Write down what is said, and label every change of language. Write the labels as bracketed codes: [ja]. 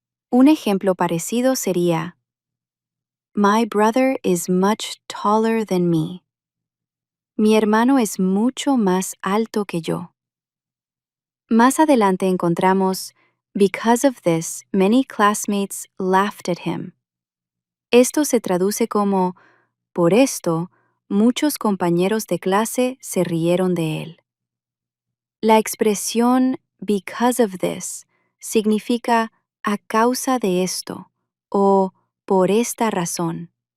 [es] Un ejemplo parecido sería [en] My brother is much taller than me. [es] Mi hermano es mucho más alto que yo. Más adelante encontramos [en] Because of this, many classmates laughed at him. [es] Esto se traduce como por esto, muchos compañeros de clase se rieron de él. La expresión [en] because of this [es] significa a causa de esto o por esta razón.